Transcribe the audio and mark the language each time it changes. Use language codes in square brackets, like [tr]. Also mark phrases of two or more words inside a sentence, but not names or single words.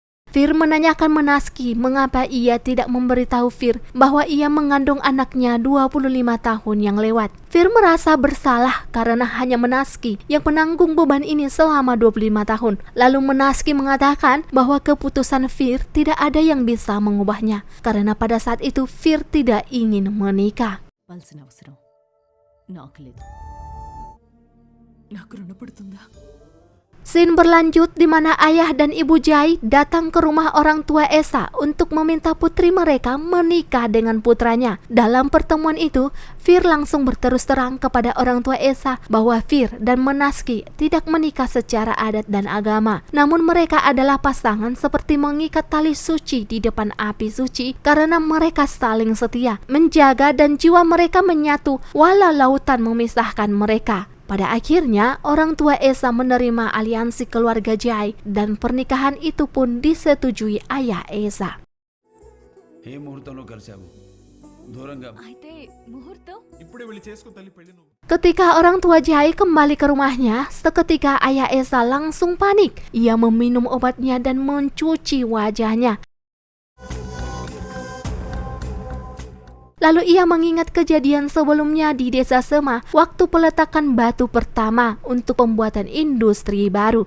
[id] Fir menanyakan Menaski mengapa ia tidak memberitahu Fir bahwa ia mengandung anaknya 25 tahun yang lewat. Fir merasa bersalah karena hanya Menaski yang menanggung beban ini selama 25 tahun. Lalu Menaski mengatakan bahwa keputusan Fir tidak ada yang bisa mengubahnya karena pada saat itu Fir tidak ingin menikah. [te] పల్సిన అవసరం నాకు లేదు. నాకు రుణపడుతుందా? [id] Scene berlanjut di mana ayah dan ibu Jai datang ke rumah orang tua Esa untuk meminta putri mereka menikah dengan putranya. Dalam pertemuan itu, Fir langsung berterus terang kepada orang tua Esa bahwa Fir dan Menaski tidak menikah secara adat dan agama. Namun mereka adalah pasangan seperti mengikat tali suci di depan api suci karena mereka saling setia, menjaga dan jiwa mereka menyatu walau lautan memisahkan mereka. Pada akhirnya, orang tua Esa menerima aliansi keluarga Jai dan pernikahan itu pun disetujui ayah Esa. [te] ఏ ముహూర్తంలో కలిశావు దూరంగా అయితే ముహూర్తం ఇప్పుడే వెళ్ళి చేసుకో తల్లి పెళ్లి నువ్వు. [id] Ketika orang tua Jai kembali ke rumahnya, seketika ayah Esa langsung panik. Ia meminum obatnya dan mencuci wajahnya. Lalu ia mengingat kejadian sebelumnya di desa Sema waktu peletakan batu pertama untuk pembuatan industri baru.